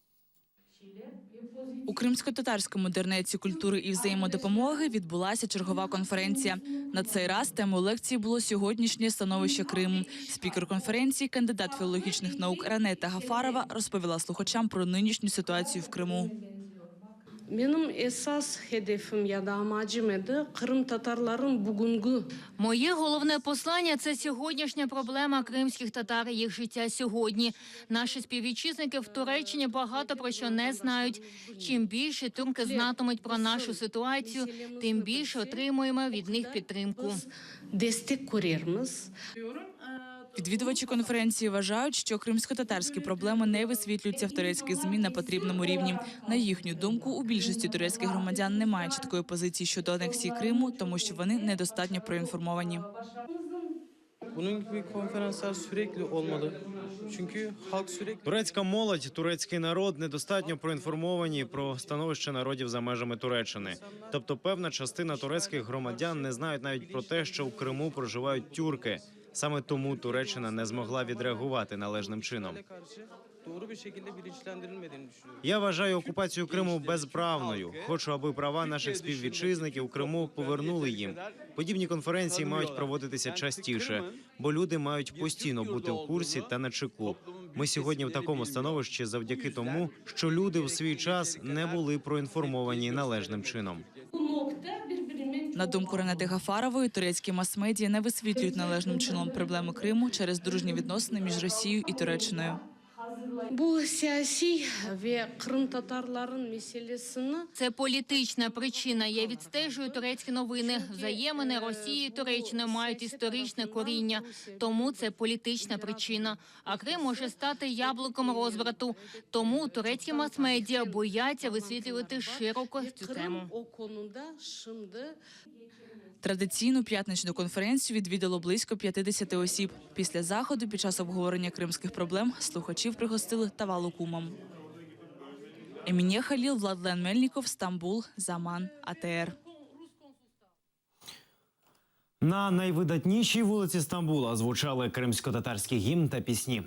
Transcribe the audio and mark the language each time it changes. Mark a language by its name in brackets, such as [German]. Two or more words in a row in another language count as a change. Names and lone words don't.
[Ukrainian] У Кримсько-татарському дернеці культури і взаємодопомоги відбулася чергова конференція. На цей раз темою лекції було сьогоднішнє становище Криму. Спікер конференції, кандидат філологічних наук Ранета Гафарова, розповіла слухачам про нинішню ситуацію в Криму. [Turkish] Benim esas hedefim ya da amacım edi Kırım Tatarların bugünkü. [Ukrainian] Моє головне послання – це сьогоднішня проблема кримських татар, їх життя сьогодні. Наші співвітчизники в Туреччині багато про що не знають. Чим більше турки знатимуть про нашу ситуацію, тим більше отримуємо від них підтримку. [Turkish] Destek görürüz. [Ukrainian] Відвідувачі конференції вважають, що кримсько-татарські проблеми не висвітлюються в турецьких ЗМІ на потрібному рівні. На їхню думку, у більшості турецьких громадян немає чіткої позиції щодо анексії Криму, тому що вони недостатньо проінформовані. [Turkish] Bunun gibi konferanslar sürekli olmalı. Çünkü halk sürekli... [Ukrainian] Турецька молодь, турецький народ недостатньо проінформовані про становище народів за межами Туреччини. Тобто певна частина турецьких громадян не знають навіть про те, що у Криму проживають тюрки. Саме тому Туреччина не змогла відреагувати належним чином. [Turkish] Doğru bir şekilde bilinçlendirilmediğini düşünüyorum. [Ukrainian] Я вважаю окупацію Криму безправною. Хочу, аби права наших співвітчизників у Криму повернули їм. Подібні конференції мають проводитися частіше, бо люди мають постійно бути в курсі та на чеку. Ми сьогодні в такому становищі завдяки тому, що люди в свій час не були проінформовані належним чином. На думку Ренати Гафарової, турецькі мас-медіа не висвітлюють належним чином проблеми Криму через дружні відносини між Росією і Туреччиною. [Turkish] Bu siyasi ve Kırım Tatarların meselesini [Ukrainian] Це політична причина. Я відстежую турецькі новини. Взаємини Росії і Туреччини мають історичне коріння. Тому це політична причина. А Крим може стати яблуком розбрату. Тому турецькі мас-медіа бояться висвітлювати широко цю тему. [Turkish] o konuda şimdi [Ukrainian] Традиційну п'ятничну конференцію відвідало близько 50 осіб. Після заходу, під час обговорення кримських проблем, слухачів пригостили тавалукумом. Емінє Халіл, Владлен Мельніков, Стамбул, Заман, АТР. На найвидатнішій вулиці Стамбула звучали кримсько-татарський гімн та пісні.